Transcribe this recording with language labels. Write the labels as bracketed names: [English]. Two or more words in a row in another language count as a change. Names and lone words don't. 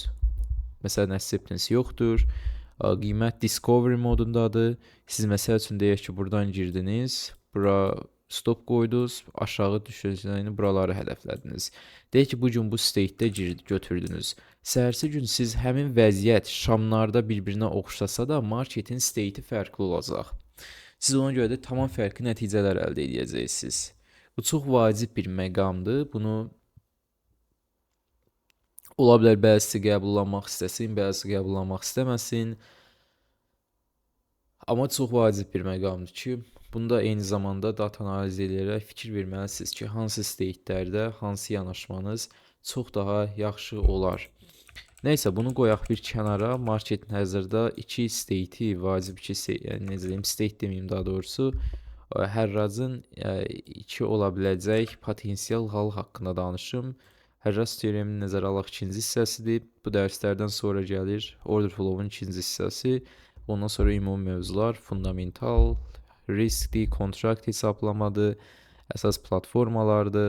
[Azerbaijani] Məsələn, acceptance yoxdur. Qiymət discovery modundadır. Siz məsəl üçün deyək ki, buradan girdiniz, bura stop qoydunuz, aşağı düşəcəyini buraları hədəflədiniz. Deyək ki, bu gün bu state-də götürdünüz. Səhərsi gün siz həmin vəziyyət şamlarda bir-birinə oxşasa da marketin state-i fərqli olacaq. Siz ona görə də tamam fərqli nəticələr əldə edəcəksiniz. Bu çox vacib bir məqamdır. Bunu ola bilər bəzisi qəbullanmaq istəsin, bəzisi qəbullanmaq istəməsin. Amma çox vacib bir məqamdır ki, bunda eyni zamanda data analiz edərək fikir verməlisiniz ki, hansı state-lərdə hansı yanaşmanız çox daha yaxşı olar. Nəysə, bunu qoyaq bir kənara. Marketin hazırda iki state-i vacib ki, yəni necə deyim, state deməyim daha doğrusu, hərracın iki ola biləcək potensial hal haqqında danışım. Hərrac teoremini nəzərə alaq ikinci hissəsidir. Bu dərslərdən sonra gəlir [English] order flow- [Azerbaijani] un ikinci hissəsi. Ondan sonra ümumi mövzular, fundamental, riskli, kontrakt hesablamadır, əsas platformalardır.